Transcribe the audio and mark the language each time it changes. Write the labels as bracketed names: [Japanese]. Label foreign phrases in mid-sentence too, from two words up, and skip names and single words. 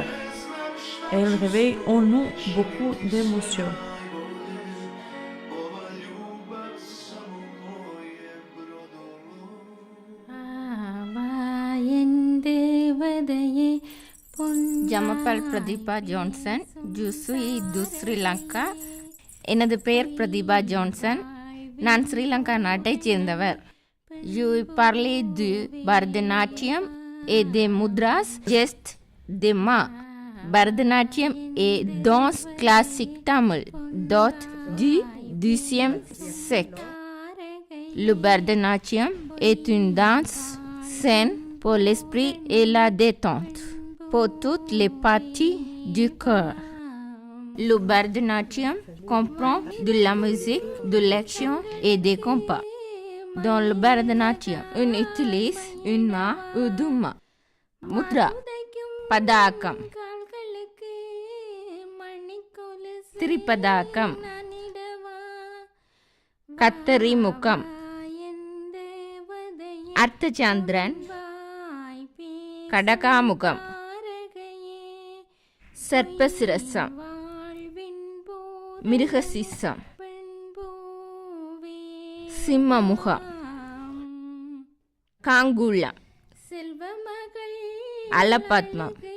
[French] Elle réveille en nous beaucoup d'émotions. Je m'appelle Pradipha Johnson. Je suis de Sri Lanka. [Tamil] எனது பெயர் பிரதிபா ஜான்சன். நான் ஸ்ரீலங்கா நாட்டைச் சேர்ந்தவர். [French] Je parle du Bharatanatyam et des mudras, gestes, des mains. Bharatanatyam et danse classique tamil, dot du XIIe siècle. Le Bharatanatyam est une danse saine pour l'esprit et la détente, pour toutes les parties du corps. Le Bharatanatyam comprend de la musique, de l'action et des compas. Dans le Bharatanatyam, on utilise une main ou deux mains. Mudra, Padakam, Tripadakam, Kattari Mukam, Arthachandran, Kadakamukam, Sarpasirasam, Mirghasisam, Simmamuha, Kangula, Alapatma.